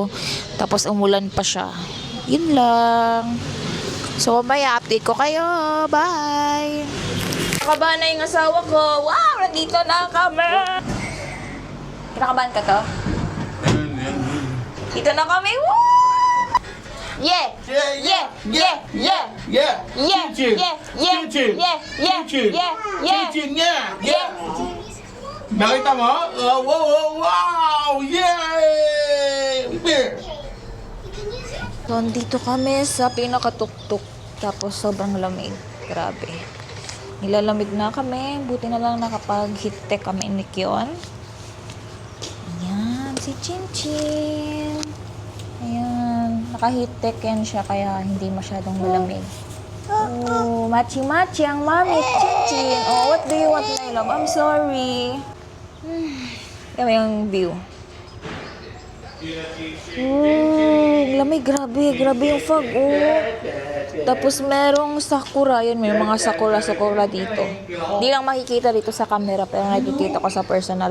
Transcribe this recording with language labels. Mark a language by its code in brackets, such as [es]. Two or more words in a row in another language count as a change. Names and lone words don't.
[tl] Tapos umulan pa siya. Yun lang. So, may update ko kayo. Bye! Kinakabahan na yung asawa ko. Wow! Nandito na kami! Kinakabahan ka to? Dito na kami. Woo! Yeah! Yeah! Yeah! Yeah! Yeah. Yeah! Yeah! Chinchin. Yeah! Yeah! Chinchin. Yeah! Yeah! Chinchin. Yeah! Yeah! Chinchin niya. Yeah! Nakita mo? Wow! Yay! Beer! So, dito kami sa pinakatuktok. Tapos sobrang lamig. Grabe. Nilalamig na kami. Buti na lang nakapag-hit tech kami ni Kion. Ayan. si Chin Chin. Ayan. Naka-heat tech yan siya kaya hindi masyadong malamig. Oh, machi-machi ang mami, Chin Chin. [en] Oh, what do you want, my love? I'm sorry. [tl] Yan yung view. Lamig, grabe yung fog, oh. Tapos merong sakura, yun, may mga sakura dito. Hindi lang makikita dito sa camera, pero nakikita ko sa personal.